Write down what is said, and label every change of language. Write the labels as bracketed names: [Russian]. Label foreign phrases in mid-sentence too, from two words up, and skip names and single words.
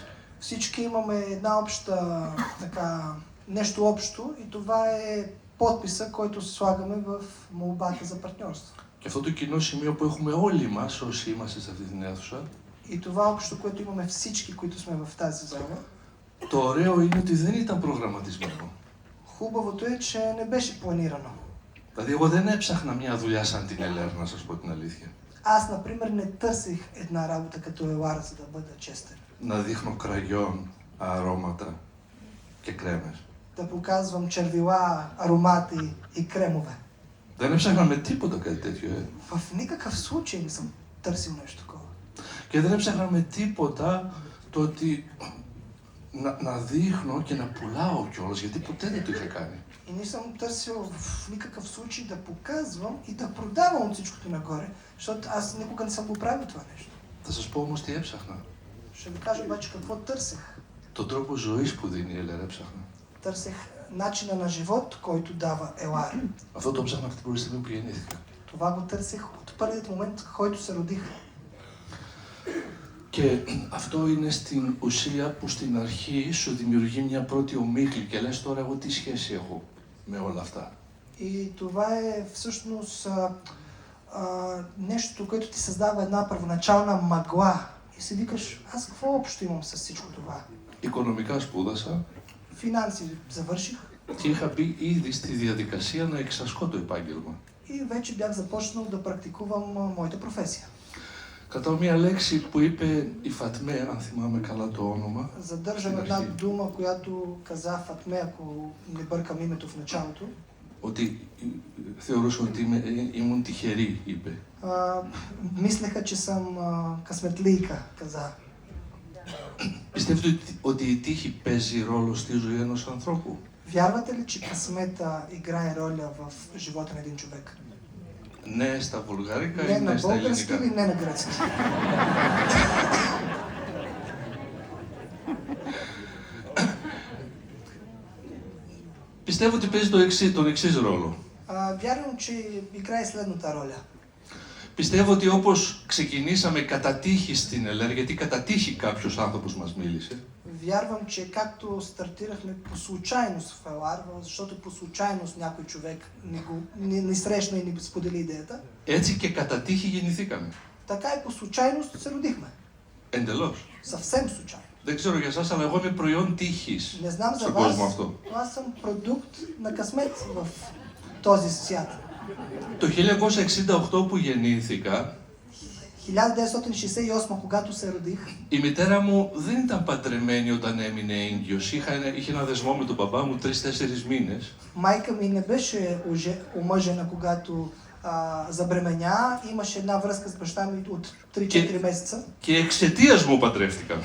[Bulgarian] Всички имаме една обща, така, нещо общо и това е подписа, който слагаме в молбата за партньорство. [Greek] Και αυτό το κοινό σημείο που έχουμε όλοι μας όσοι είμαστε σε αυτή την αίθουσα, [Bulgarian] И това общо, което имаме всички, които сме в тази зала, [Greek] το ωραίο είναι ότι δεν ήταν προγραμματισμένο. [Bulgarian] хубавото е, че не беше планирано. [Greek] Δηλαδή, εγώ δεν έψαχνα μια δουλειά σαν την ΕΛΕΡ, να σας πω την αλήθεια. [Bulgarian] Аз, например, не търсих една работа като ЕЛАР, за да бъда честен. [Greek] Να δείχνω κραγιόν, αρώματα και κρέμες. [Bulgarian] Да показвам червила, аромати и кремове. [Greek] Δεν έψαχνα με τίποτα κάτι τέτοιο, [Bulgarian] В никакъв случай не съм търсил нещо такова. [Greek] Και δεν έψαχνα με τίποτα το ότι να δείχνω και να πουλάω κιόλας, γιατί ποτέ δεν το είχα κάνει. [Bulgarian] И не съм търсил в никакъв случай да показвам и да продавам от всичкото нагоре, защото аз никога не съм го правил това нещо. [Greek] Θα σας πω όμως τι έψαχνα. [Bulgarian] Ще ви кажа обаче какво търсех. [Greek] Τον τρόπο ζωής που δίνει η ΕΛΕΡ έψαχνα. [Bulgarian] Търсех начина на живот, който дава ЕЛАР. [Greek] Αυτό το ψάχνα από την πρώτη στιγμή που γεννήθηκα. [Bulgarian] Това го търсех от първият момент, в който се родих. [Greek] Και αυτό είναι στην ουσία που στην αρχή σου δημιουργεί μια πρώτη ομίχλη και λες τώρα εγώ τι σχέση έχω με όλα αυτά. [Bulgarian] И това е всъщност нещо, което ти създава една първоначална мъгла. И си викаш, аз какво общо имам с всичко това? [Greek] Οικονομικά σπούδασα [Bulgarian] Финанси завърших [Greek] και είχα μπει ήδη στη διαδικασία να εξασκώ το επάγγελμα. [Bulgarian] и вече бях започнал да практикувам моята професия. [Greek] Κατά μία λέξη που είπε η Φατμέ, αν θυμάμαι καλά το όνομα, [Bulgarian] Задържам една дума, която каза Фатме, ако не бъркам името в началото. [Greek] ότι θεωρούσα ότι ήμουν τυχερή, είπε. [Bulgarian] Мислеха, че съм късметлийка, каза. [Greek] Πιστεύετε ότι η τύχη παίζει ρόλο στη ζωή ενός ανθρώπου? [Bulgarian] Вярвате ли, че късмета играе роля в живота на един човек? [Greek] Ναι στα βουλγάρικα [Bulgarian] Не [Greek] ή [Bulgarian] на [Greek] ναι στα [Bulgarian] български или [Greek] ελληνικά? [Bulgarian] не на гръцки? [Greek] Πιστεύω ότι παίζει τον εξής ρόλο. [Bulgarian] Вярвам, че играе следната роля. [Greek] Πιστεύω ότι όπως ξεκινήσαμε κατά τύχη στην ΕΛΕΡ, γιατί κατά τύχη κάποιος άνθρωπος μας μίλησε, [Bulgarian] Вярвам, че както стартирахме по случайност в ЕЛАР, защото по случайност някой човек ни срещна и ни сподели идеята, [Greek] έτσι και κατά τύχη γεννηθήκαμε. [Bulgarian] така и по случайност се родихме. [Greek] Εντελώς. [Bulgarian] Съвсем случайно. [Greek] Δεν ξέρω για εσάς, αλλά εγώ είμαι προϊόν τύχης [Bulgarian] Не знам за [Greek] στον [Bulgarian] вас, [Greek] κόσμο αυτό. [Bulgarian] но аз съм продукт на късмет в този свят. [Greek] Το 1968 που γεννήθηκα, [Bulgarian] 1968, когато се родих, [Greek] η μητέρα μου δεν ήταν παντρεμένη όταν έμεινε έγκυος. Είχε ένα δεσμό με τον μπαμπά μου 3-4 μήνες. [Bulgarian] майка ми не беше омъжена, когато забременя. Имаше една връзка с баща ми от 3-4 месеца. [Greek] Και εξαιτίας μου παντρεύτηκαν.